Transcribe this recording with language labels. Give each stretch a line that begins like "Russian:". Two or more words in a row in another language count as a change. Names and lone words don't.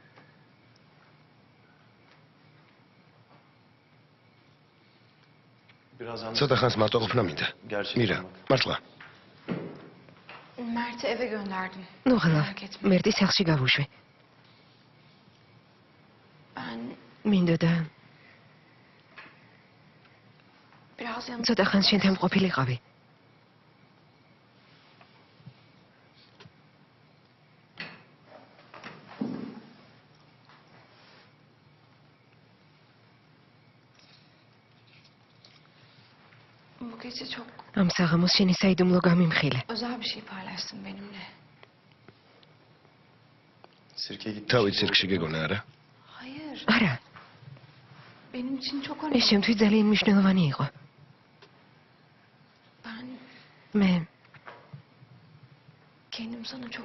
Turkish: Birazdan.
Georgian: ცოტა ხანს მარტო ყოფნა მინდა. მირა, მართლა.
Turkish: Mert'i eve gönderdim.
Georgian: ნუ ხლა,
Turkish: Merak etme.
Georgian: მერტი სახლში გავუშვი.
Turkish: Ben
Georgian: მინდოდა
Turkish: biraz yanım.
Georgian: ცოტა ხანს შენთან ყოფილიყავი.
Turkish: Bu gece çok
Georgian: ამ საღამოს შენი საიდუმლო გამიმხილე.
Turkish: özel bir şey paylaştın benimle. Sirke git.
Georgian: თავი ცირკში გეგონა არა?
Turkish: Hayır.
Georgian: არა,
Turkish: benim için çok
Georgian: ეს
Turkish: önemli.
Georgian: შემთხვევით ძალიან მნიშვნელოვანი იყო.
Turkish: Ben
Georgian: მე
Turkish: kendim sana çok